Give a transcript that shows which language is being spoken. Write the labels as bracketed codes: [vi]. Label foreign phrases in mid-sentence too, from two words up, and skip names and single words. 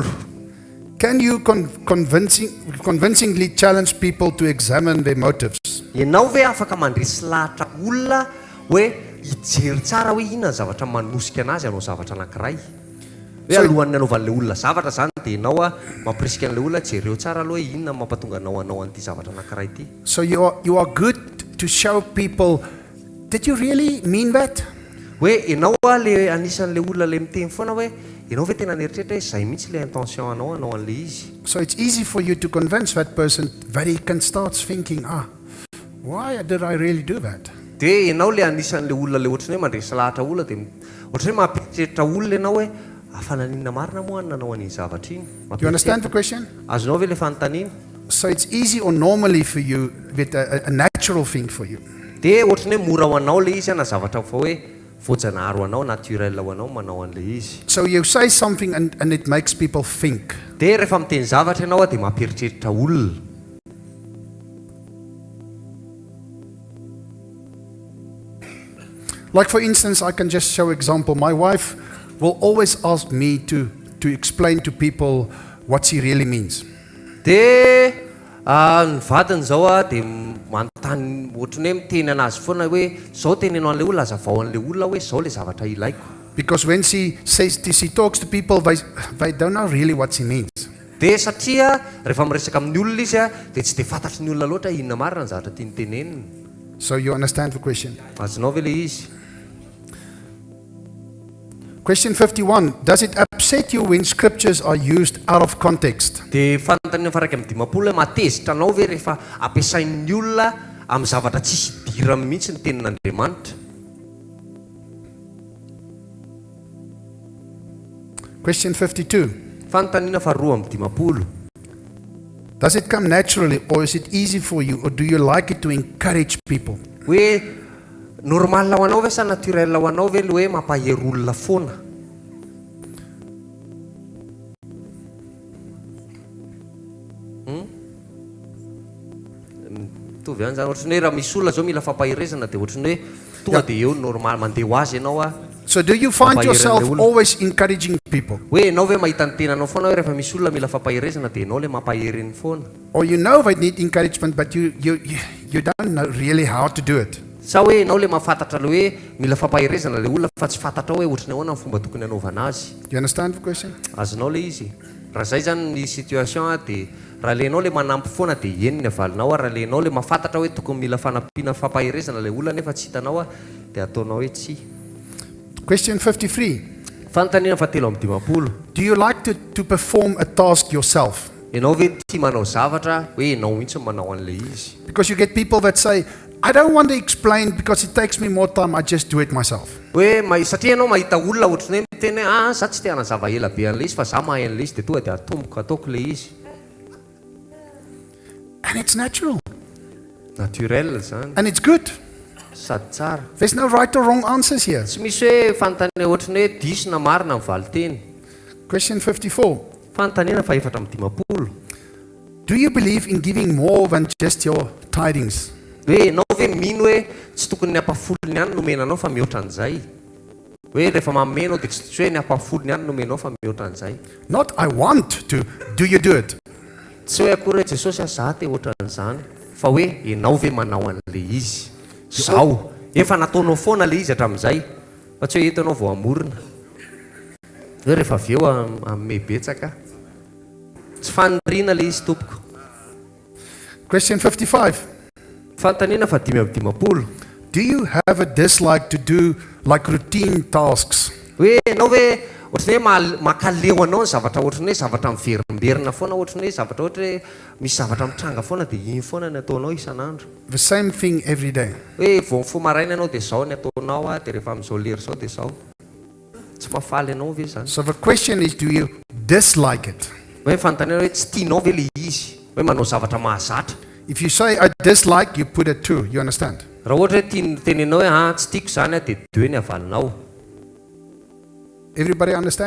[en] Can you convincingly challenge people to examine their motives? [mg] Ianao ve afaka mandresy lahatra olona hoe hijery tsara hoe inona ny zavatra manosika anazy hanao zavatra anankiray. Hoe alohan'ny anaovan'le olona zavatra izany dia ianao mampirisika an'le olona jereo tsara aloha hoe inona mampatonga anao an'ity zavatra anankiray ity. [en] So you are good to show people, did you really mean that? [mg] Hoe ianao le anisan'le olona le miteny foana hoe ianao ve tena nieritreritra hoe izay mihitsy le intention anao an'le izy. [en] So it's easy for you to convince that person that he can start thinking, why did I really do that? [mg] Dia ianao le anisan'le olona le ohatrany hoe mandresy lahatra olona dia ohatrany hoe mampieritreritra olona ianao hoe afananina marina moa nanao an'iny zavatra iny. [en] You understand the question? [mg] Azonao ve le fanontaniana? [en] So it's easy or normally for you, with a natural thing for you. [mg] Dia ohatrany hoe mora ho anao le izy na zavatra fa hoe voajanahary ho anao, naturel ho anao manao an'le izy. [en] So you say something and it makes people think. [mg] Dia rehefa miteny zavatra ianao dia mampieritreritra olona. [en] Like for instance, I can just show example. My wife will always ask me to explain to people what she really means. [mg] Dia ny vadiny zao dia manontany ohatrany hoe miteny anazy foana hoe zao tenenao an'le olona azavao an'le olona hoe zao le zavatra ilaiko. [en] Because when she talks to people, they don't know really what she means. [mg] Dia satria rehefa miresaka amin'ny olona izy dia tsy dia fantatry ny olona loatra inona marina ny zavatra tiany teneniny. [en] So you understand the question? [mg] Azonao ve le izy? [en] Question 51. Does it upset you when scriptures are used out of context? [mg] Dia fanontaniana faraka amin'ny 50 matezitra anao ve rehefa ampiasain'ny olona amin'ny zavatra tsisy diramy mihitsy ny tenin'Andriamanitra? [en] Question 52. [mg] Fanontaniana faharoa amin'ny 50. [en] Does it come naturally or is it easy for you or do you like it to encourage people? [mg] Hoe normal ho anao ve sa naturel ho anao ve le hoe mampahery olona foana? Mitovy ihany zany ohatrany hoe raha misy olona zao mila fampaherezana dia ohatrany hoe tonga dia eo normal mandeha ho azy ianao [en] So do you find yourself always encouraging people? [mg] hoe ianao ve mahita ny tenanao foana hoe rehefa misy olona mila fampaherezana dia ianao le mampahery ny foana? [en] Or you know they need encouragement but you don't know really how to do it? [mg] Sa hoe ianao le mahafantatra le hoe mila fampaherezana le olona fa tsy fantatra hoe ohatrany ahoana ny fomba tokony hanaovana azy. [en] You understand the question? [mg] Azonao le izy. Raha zay zany ny situation dia raha lenao le manampy foana dia eny ny avalinao, raha lenao le mahafantatra hoe tokony mila fanampiana fampaherezana le olona nefa tsy hitanao dia ataonao hoe tsy. [en] Question 53. [mg] Fanontaniana fahatelo amin'ny 50. [en] Do you like to perform a task yourself? [mg] Ianao ve tia manao zavatra hoe ianao mihitsy manao an'ilay izy. [en] Because you get people that say, I don't want to explain because it takes me more time, I just do it myself. [mg] Hoe satria ianao mahita olona ohatrany hoe miteny hoe za tsy te hanazava ela be an'ilay izy fa za mahay an'ilay izy dia tonga dia atomboka ataoko ilay izy. [en] And it's natural. [mg] Naturel zany. [en] And it's good. [mg] Sady tsara. [en] There's no right or wrong answers here. [mg] Tsy misy hoe fanontaniana ohatrany hoe diso na marina amin'ny valiteny. [en] Question 54. [mg] Fanontaniana fa 450. [en] Do you believe in giving more than just your tidings? [mg] Hoe ianao ve mino hoe tsy tokony ny ampafolony ihany nomenanao fa mihoatra an'izay. Hoe rehefa mamenao dia tsy hoe ny ampafolony ihany nomenao fa mihoatra an'izay. [en] Not I want to. Do you do it? [mg] Tsy hoe akory hoe Jesosy za te oatra an'izany fa hoe ianao ve manao an'ilay izy. Zao efa nataonao foana ilay izy hatramin'izay fa tsy hoe hitanao vao amorona. Hoe rehefa avy eo amin'ny betsaka tsy faniriana ilay izy tompoko. [en] Question 55. [mg] Fanontaniana fa 550. [en] Do you have a dislike to do like routine tasks? [mg] Hoe ianao hoe ohatrany hoe makaleo anao ny zavatra ohatrany hoe zavatra miverimberina foana ohatrany hoe zavatra ohatra hoe misy zavatra mitranga foana dia iny foana ny ataonao isan'andro. [en] The same thing every day. [mg] Hoe vao mifoha maraina ianao dia zao ny ataonao dia rehefa amin'izao lera zao dia zao. Tsy mahafaly ianao ve zany. [en] So the question is, do you dislike it? [mg] Hoe fanontaniana hoe tsy tianao ve ilay izy hoe manao zavatra mahazatra. [en] If you say I dislike, you put it 2. You understand? [mg] Raha ohatra hoe teninao hoe tsy tiako zany dia 2 ny avalinao. [en] Everybody understand?